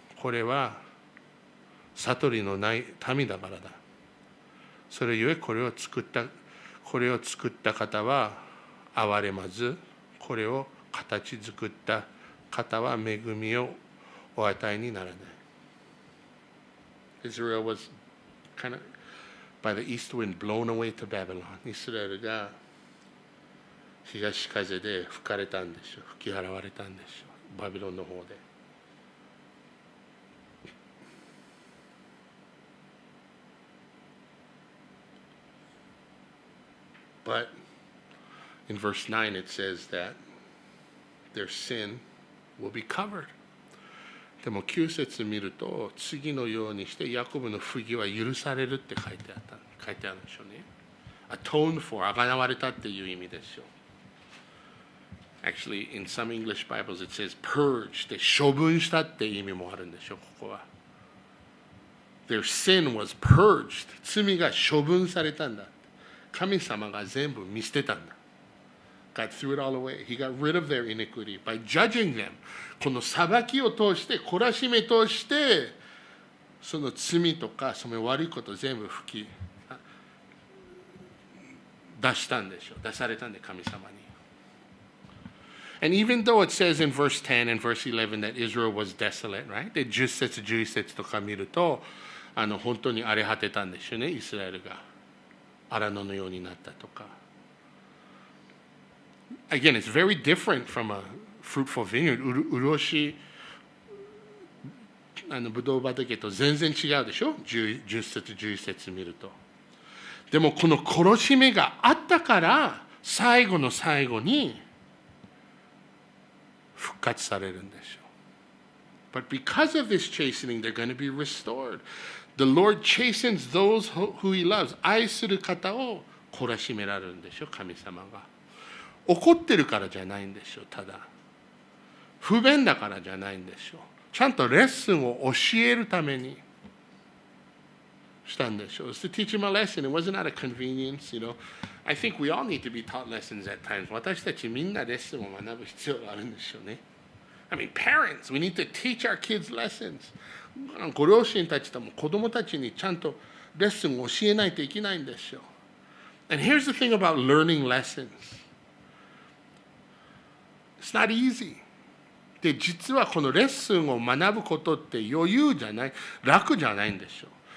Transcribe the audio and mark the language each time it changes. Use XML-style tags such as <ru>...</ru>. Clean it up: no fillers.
<ja>これは悟りのない民だからだ。それゆえこれを作った方は憐れまず、これを形作った方は恵みをお与えにならない。</ja> <en>Israel was kind of by the east wind blown away to Babylon.</en> <ja>イスラエルが東風で吹かれたんでしょう。吹き払われたんでしょう。バビロンの方で。</ja> <en>But in verse 9 it says that their sin will be covered.</en> <ja>でも9節見ると次のようにしてヤコブの不義は許されるって書いてあるんでしょうね。</ja> <en>atone for</en> <ja>あがなわれたっていう意味でしょう。</ja> <en>Actually, in some English Bibles it says purge</en> <ja>で処分したって意味もあるんでしょう。ここは。</ja> <en>Their sin was purged</en> <ja>罪が処分されたんだ。神様が全部見捨てたんだ。</ja> <en>God threw it all away. He got rid of their iniquity by judging them.</en> <ja>この裁きを通して、懲らしめ通して、その罪とか、その悪いことを全部吹き出したんでしょう。出されたんで、神様に。</ja> <en>And even though it says in verse 10 and verse 11 that Israel was desolate, right?</en> <ja>で、10節、11節とか見ると、本当に荒れ果てたんでしょうね、イスラエルが。荒野のようになったとか。</ja> <en>Again, it's very different from a fruitful vineyard.</en> <ja>潤しブドウ畑と全然違うでしょ 10節11節見ると。でもこの殺し目があったから最後の最後に復活されるんでしょう。</ja> <en>But because of this chastening, they're going to be restored. The Lord chastens those who He loves.</en> <ja>愛する方を懲らしめられるんでしょう、神様が。怒ってるからじゃないんでしょう、ただ。不便だからじゃないんでしょう。ちゃんとレッスンを教えるためにしたんでしょう。</ja> <en>It's to teach him a lesson. It wasn't out of convenience, you know. I think we all need to be taught lessons at times.</en> <ja>私たちみんなレッスンを学ぶ必要があるんでしょうね。</ja> <en>I mean, parents, we need to teach our kids lessons.</en> <ja>ご両親たちとも子供たちにちゃんとレッスンを教えないといけないんでしょう。</ja> <en>And here's the thing about learning lessons. It's not easy.</en> <ja>で、実はこのレッスンを学ぶことって余裕じゃない、楽じゃないんでしょう。</ja>